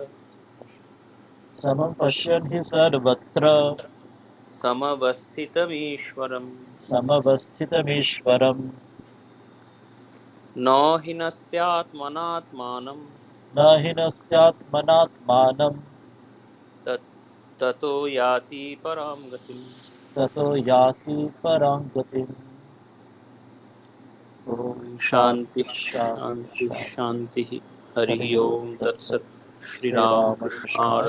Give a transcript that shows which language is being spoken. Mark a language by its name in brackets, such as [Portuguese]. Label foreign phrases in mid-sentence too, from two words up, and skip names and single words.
[Sanskrit] সমম পশ্যন হি সর্বত্র সমবস্থিতমীশ্বরম সমবস্থিতমীশ্বরম ন হিনস্ত্যাত্মনাত্মানম ন হিনস্ত্যাত্মনাত্মানম ততো याति পরাম গতিম। ततो याति परां गतिम्। ॐ शांति शान्ति शांति शांति। हरि हरि ओम ओम तत्सत्। तत्सत्। श्री राम कृष्ण